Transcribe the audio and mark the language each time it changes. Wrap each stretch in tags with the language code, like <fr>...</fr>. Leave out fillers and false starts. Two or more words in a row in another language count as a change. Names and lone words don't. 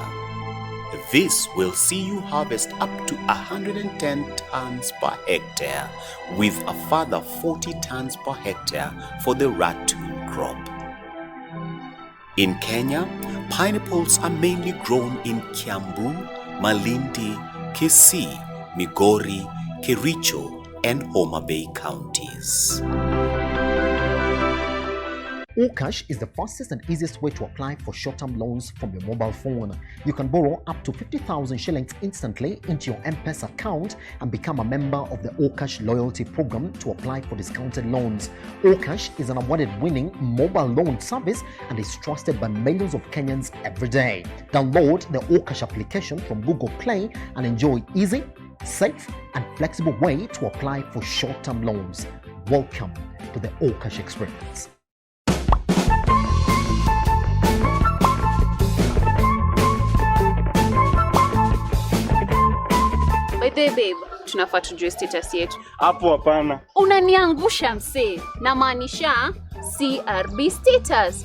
<en>This will see you harvest up to 110 tons per hectare, with a further 40 tons per hectare for the ratoon crop. In Kenya, pineapples are mainly grown in Kiambu, Malindi, Kisii, Migori, Kericho, and Homa Bay counties. Okash is the fastest and easiest way to apply for short-term loans from your mobile phone. You can borrow up to 50,000 shillings instantly into your M-Pesa account and become a member of the Okash loyalty program to apply for discounted loans. Okash is an award-winning mobile loan service and is trusted by millions of Kenyans every day. Download the Okash application from Google Play and enjoy easy, safe, and flexible way to apply for short-term loans. Welcome to the Okash experience.</en> <sw>Babe, tunafaa tujue status yetu. Hapo hapana. Unaniangusha msee. Namaanisha CRB status.</sw>